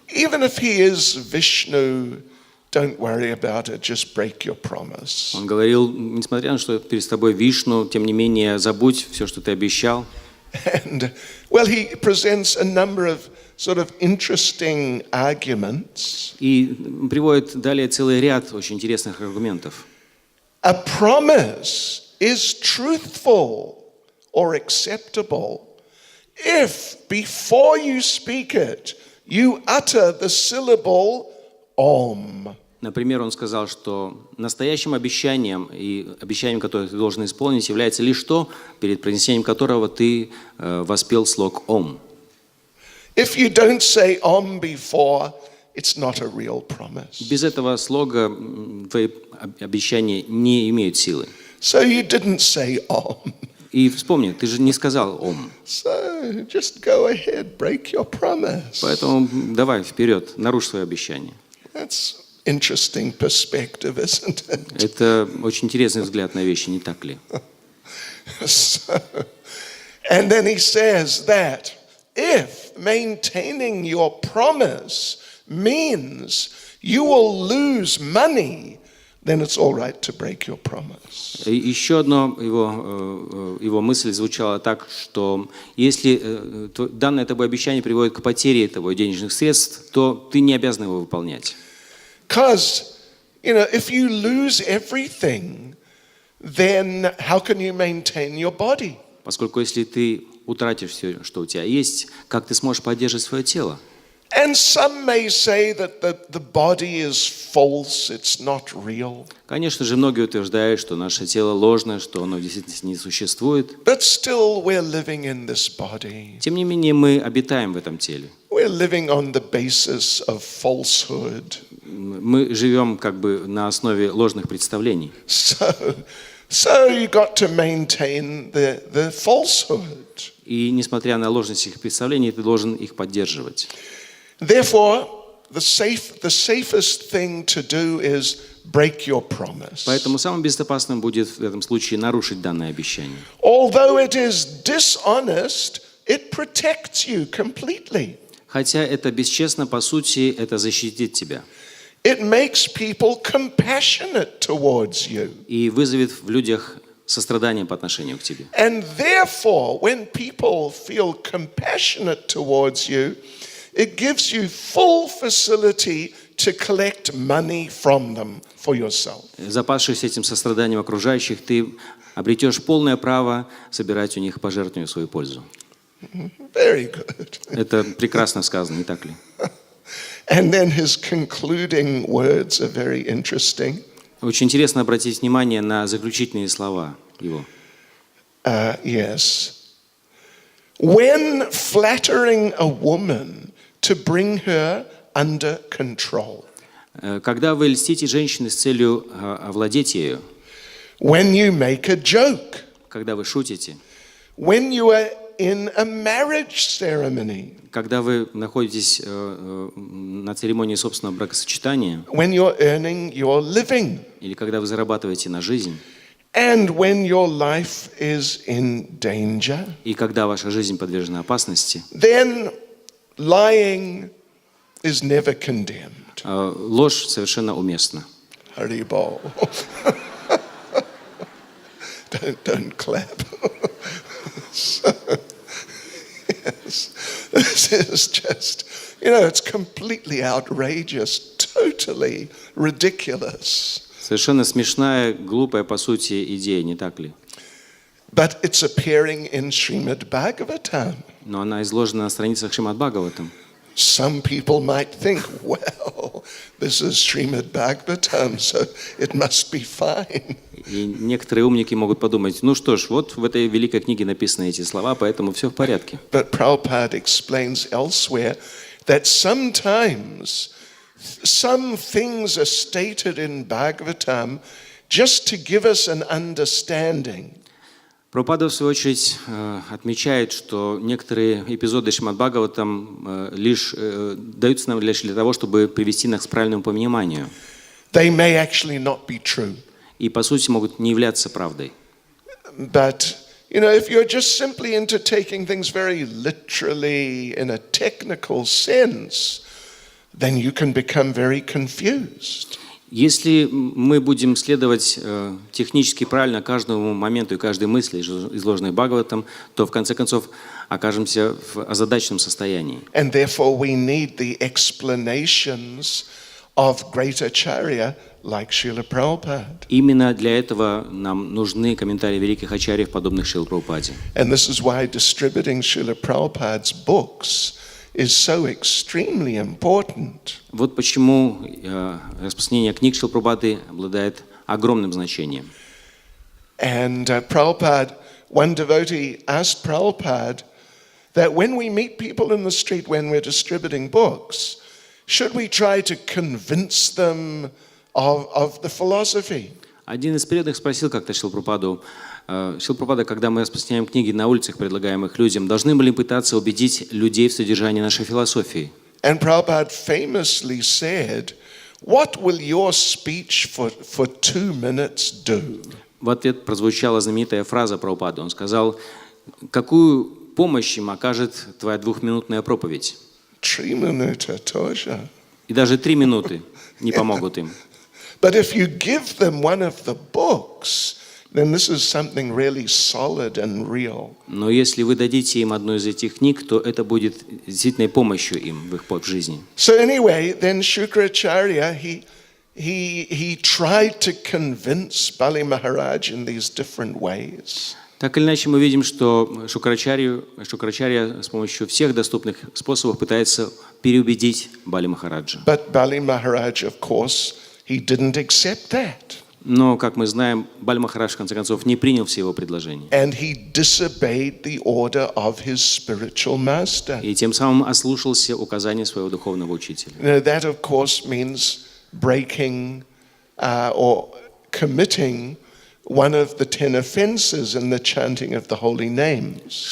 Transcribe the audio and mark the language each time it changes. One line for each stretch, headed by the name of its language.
English: Even if he is Vishnu, don't worry about it, just break your promise.
Russian: Он говорил, несмотря на то, что перед тобой Вишну, тем не менее забудь все, что ты обещал.
English: And well, he presents a number of sort of interesting arguments.
Russian: И приводит далее целый ряд очень интересных аргументов.
English: A promise is truthful or acceptable if before you speak it, you utter the syllable Om.
Russian: Например, он сказал, что настоящим обещанием и обещанием, которое ты должен исполнить, является лишь то, перед произнесением которого ты воспел слог Ом.
English: If you don't say Om before, it's not a real promise.
Russian: Без этого слога твои обещания не имеют силы.
English: So you didn't say Om.
Russian: И вспомни, ты же не сказал Ом.
English: So just go ahead, break your promise.
Russian: Поэтому давай вперед, нарушь свое обещание.
English: That's interesting perspective, isn't it?
Russian: Это очень интересный взгляд на вещи, не так ли?
English: So, and then he says that if maintaining your promise means you will lose money, then it's all right to break your promise.
Russian: И еще одно его мысль звучала так, что если данное тобой обещание приводит к потере того денежных средств, то ты не обязан его выполнять.
English: Because, if you lose everything, then how can you maintain your body?
Russian: Поскольку если ты утратишь все, что у тебя есть, как ты сможешь поддерживать свое тело?
English: And some may say that the body is false, it's not real.
Russian: Конечно же, многие утверждают, что наше тело ложное, что оно в действительности не существует.
English: But still we're living in this body.
Russian: Тем не менее, мы обитаем в этом теле.
English: We're living on the basis of falsehood.
Russian: Мы живем как бы на основе ложных представлений.
English: So you got to maintain the falsehood.
Russian: И несмотря на ложность их представлений, ты должен их поддерживать.
English: Therefore, the safest thing to do is break your promise.
Russian: Поэтому самым безопасным будет в этом случае нарушить данное обещание.
English: Although it is dishonest, it protects you completely.
Russian: Хотя это бесчестно, по сути, это защитит тебя.
English: it makes people compassionate towards you.
Russian: И вызовет в людях сострадание по отношению к тебе.
English: And therefore, when people feel compassionate towards you, it gives you full facility to collect money from them for yourself.
Russian: Запасшись этим состраданием окружающих, ты обретешь полное право собирать у них пожертвования в свою пользу.
English: Very good.
Russian: Это прекрасно сказано, не так ли?
English: And then his concluding words are very interesting.
Russian: Очень интересно обратить внимание на заключительные слова его.
English: Yes. When flattering a woman to bring her under control.
Russian: Когда вы льстите женщине с целью овладеть ею,
English: When you make a joke.
Russian: когда вы шутите,
English: When you are in a marriage ceremony.
Russian: когда вы находитесь на церемонии собственного бракосочетания,
English: When you're earning your living.
Russian: или когда вы зарабатываете на жизнь,
English: And when your life is in danger.
Russian: и когда ваша жизнь подвержена опасности,
English: Then lying is never condemned.
Russian: ложь совершенно уместна. Haribol.
English: Don't clap. Yes. This is just, it's completely outrageous, totally ridiculous.
Russian: Совершенно смешная, глупая по сути идея, не так ли?
English: But it's appearing in Srimad Bhagavatam.
Russian: Но она изложена на страницах Шримад Бхагаватам.
English: Some people might think, well, this is Srimad Bhagavatam, so it must be fine.
Russian: И некоторые умники могут подумать, ну что ж, вот в этой великой книге написаны эти слова, поэтому все в порядке.
English: But Prabhupada explains elsewhere that sometimes some things are stated in Bhagavatam just to give us an understanding.
Russian: Прабхупада, в свою очередь, отмечает, что некоторые эпизоды Шримад Бхагаватам лишь даются нам лишь для того, чтобы привести нас к правильному пониманию.
English: They may actually not be true.
Russian: И, по сути, могут не являться правдой.
English: But, if you're just simply into taking things very literally in a technical sense, then you can become very confused.
Russian: Если мы будем следовать технически правильно каждому моменту и каждой мысли, изложенной Бхагаватам, то в конце концов окажемся в озадаченном состоянии.
English: And therefore we need the explanations of great acharya like Srila Prabhupada.
Russian: Именно для этого нам нужны комментарии великих ачарьев, подобных Шриле Прабхупаде.
English: And this is why distributing Srila Prabhupada's books is so extremely important.
Russian: Вот почему распространение книг Шрилы Прабхупады обладает огромным значением.
English: And Prabhupada, one devotee asked Prabhupada that when we meet people in the street when we're distributing books, should we try to convince them of the philosophy?
Russian: Один из преданных спросил как-то Шрилу Прабхупаду, Шрила Прабхупада, когда мы распространяем книги на улицах, предлагаемых людям, должны мы ли пытаться убедить людей в содержании нашей философии?
English: And Prabhupada famously said, "What will your speech for 2 minutes do?"
Russian: В ответ прозвучала знаменитая фраза Прабхупады. Он сказал, какую помощь им окажет твоя 2-минутная проповедь? 3 минуты тоже. И даже 3 минуты не помогут им.
English: But if you give them one of the books, then this is something really solid and real.
Russian: Но если вы дадите им одну из этих книг, то это будет действительно помощью им в их жизни.
English: So anyway, then Shukracharya, he tried to convince Bali Maharaj in these different ways.
Russian: Так или иначе, мы видим, что Шукрачарья с помощью всех доступных способов пытается переубедить Бали Махараджа.
English: But Bali Maharaj, of course, he didn't accept that.
Russian: Но, как мы знаем, Бали Махарадж, в конце концов, не принял все его предложения.
English: And he disobeyed the order of his spiritual master.
Russian: И тем самым ослушался указания своего духовного учителя.
English: That, of course, means breaking or committing one of the 10 offenses in the chanting of the holy names.